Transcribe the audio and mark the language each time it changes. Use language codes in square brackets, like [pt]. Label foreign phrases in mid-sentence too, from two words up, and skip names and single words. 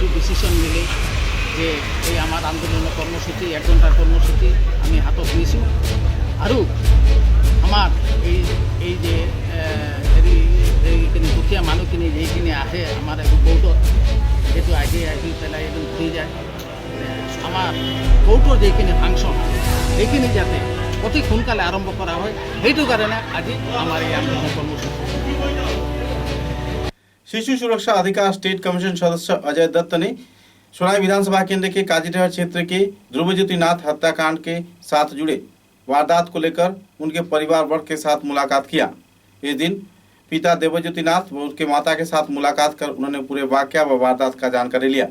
[as] ডিচিশ্যন মিলে যে এই আমাৰ আন্দোলনৰ কৰ্মসূচী 1 ঘণ্টাৰ কৰ্মসূচী আমি হাতত লৈছোঁ আৰু আমাৰ এই যে এইখিনি দুখীয়া মানুহখিনি যিখিনি আহে আমাৰ কোৰ্টত সেইটো আহি পেলাই একদম ঘূৰি যায় আমাৰ কোৰ্টৰ যিখিনি ফাংচন সেইখিনি যাতে অতি সোনকালে আৰম্ভ কৰা হয় সেইটো কাৰণে আজি আমাৰ এই আন্দোলন কৰ্মসূচী [hi] शिशु सुरक्षा अधिकार स्टेट कमीशन सदस्य अजय दत्त ने सोनाई विधानसभा केंद्र के काजीडहर क्षेत्र के ध्रुवज्योति नाथ हत्याकांड के साथ जुड़े वारदात को लेकर उनके परिवार वर्ग के साथ मुलाकात किया। इस दिन पिता देवज्योति नाथ व उनके माता के साथ मुलाकात कर उन्होंने पूरे वाकया व वारदात का जानकारी लिया।